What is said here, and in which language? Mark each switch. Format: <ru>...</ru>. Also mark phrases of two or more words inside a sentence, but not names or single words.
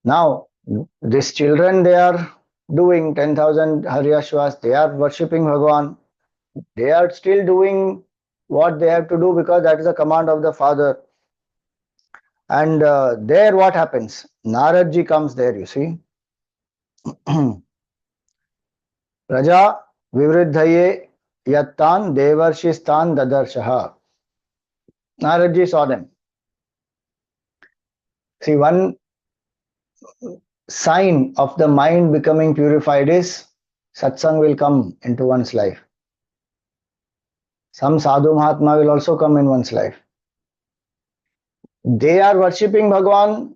<en>Now, These children, they are doing 10,000 Haryashvas, they are worshipping Bhagavan. They are still doing what they have to do because that is the command of the father. And there what happens? Naradji comes there, you see.</en> <sa>Raja vivriddhaye yattan devarshistan dadarshaha.</sa> <en>Naradji saw them. See, one sign of the mind becoming purified is satsang will come into one's life. Some</en> <hi>sadhu mahatma</hi> <en>will also come in one's life. They are worshipping Bhagwan.</en>